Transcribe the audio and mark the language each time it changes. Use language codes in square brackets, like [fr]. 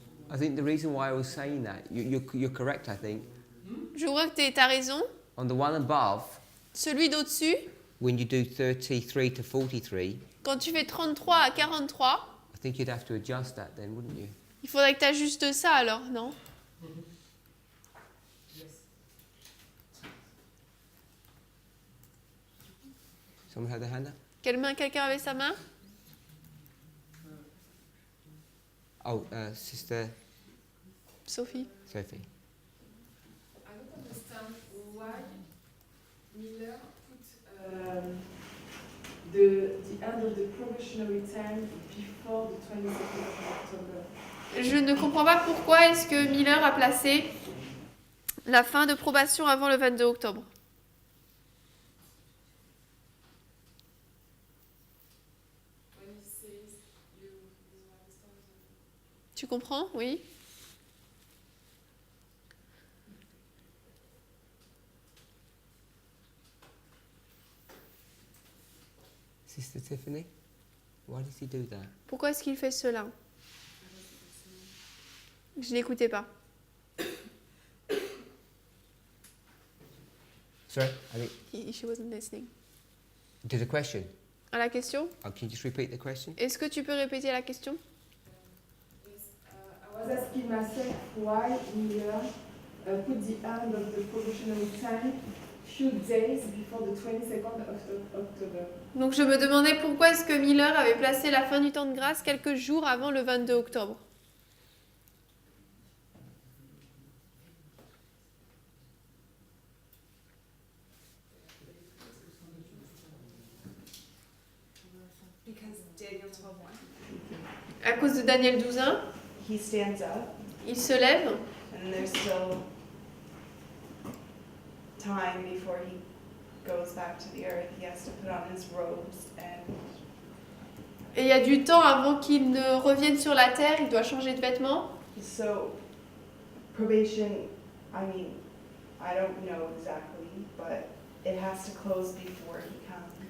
[en] I think the reason why I was saying that, you're correct, I think. [fr] Je vois que t'as raison. [en] On the one above, [fr] Celui d'au-dessus, [en] when you do 33 to 43, [fr] quand tu fais 33 à 43, [en] I think you'd have to adjust that then, wouldn't you? [fr] il faudrait que tu ajustes ça alors, non? [en] Someone had their hand up? [fr] Quelqu'un avait sa main? [en] Oh, Sister Sophie. Sophie. I don't understand why Miller put the end of the probationary time before the 22nd of October. [fr] Je ne comprends pas pourquoi est-ce que Miller a placé la fin de probation avant le 22 octobre. [en] When he says you understand. [fr] Tu comprends? Oui. [en] Sister Tiffany, why does he do that? [fr] Pourquoi est-ce qu'il fait cela? Je n'écoutais pas. [en] Sorry, I think. She wasn't listening. To the question. [fr] À la question? [en] Oh, can you just repeat the question? [fr] Est-ce que tu peux répéter la question? [en] Yes, I was asking myself why Miller put the end of the probationary time few days before the 22nd of October. [fr] Donc je me demandais pourquoi est-ce que Miller avait placé la fin du temps de grâce quelques jours avant le 22 octobre. [en] Because Daniel 12:1, [fr] À cause de Daniel 12:1, [en] he stands up [fr] il se lève [en] and there's still time before he goes back to the earth. He has to put on his robes and [fr] et il y a du temps avant qu'il ne revienne sur la terre, il doit changer de vêtements. [en] so probation, I mean, I don't know exactly, but it has to close before he comes.